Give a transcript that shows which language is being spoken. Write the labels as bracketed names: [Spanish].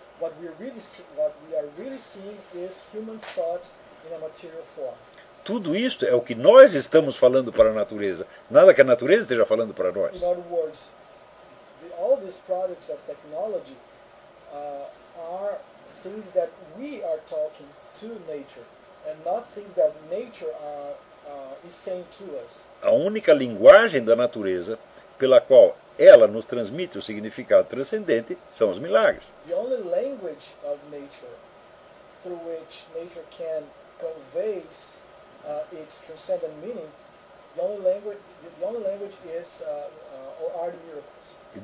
[English] What we really see, what we are really seeing is human thought in a material form. [Portuguese] Tudo isto é o que nós estamos falando para a natureza, nada que a natureza esteja falando para nós. [English] In other words, all these products of technology are things that we are talking to nature, and not things that nature is saying to us. [Portuguese] A única linguagem da natureza pela qual ela nos transmite o significado transcendente são os milagres. [English] The only language of nature through which nature can convey its transcendent meaning, the only language is are the miracles.